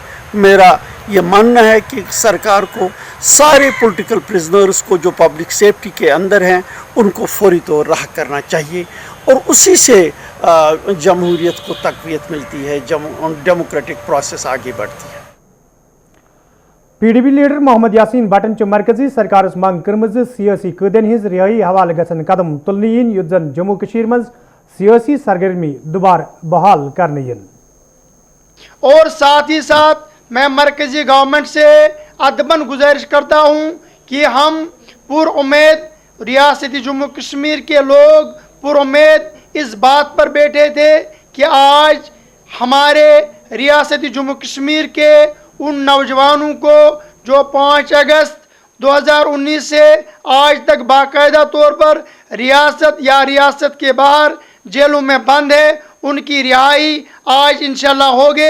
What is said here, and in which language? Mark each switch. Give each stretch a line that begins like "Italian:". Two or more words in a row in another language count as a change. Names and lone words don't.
Hindi: मेरा ये मानना है कि सरकार को सारे
English: political prisoners
Hindi: को जो
English: public safety
Hindi: के अंदर हैं उनको फौरी तौर रहा करना चाहिए, और उसी से जमहूरियत को तक़वियत मिलती है,
English: democratic process
Hindi: आगे बढ़ती है।
Kashmiri: PDP लीडर मोहम्मद यासीन भट्टन मरकजी सरकार मंग कर्म सियासी कैदन हिंज रिहाई हवाले गसन कदम तुलने युत जन जम्मू कश्मीर मज सियासी सरगर्मी दोबारा बहाल करने।
Hindi: और साथ ही साथ मैं मरकजी गवर्नमेंट से अदबन गुजारिश करता हूं कि हम पुरुम्मीद रियासती जम्मू कश्मीर के लोग पुरुम्मीद इस बात पर बैठे थे कि आज हमारे रियासती जम्मू कश्मीर के उन नौजवानों को जो 5 अगस्त 2019 से आज तक बाकायदा तौर पर रियासत के बाहर जेलों में बंद है, उनकी रिहाई आज इंशाल्लाह होगे।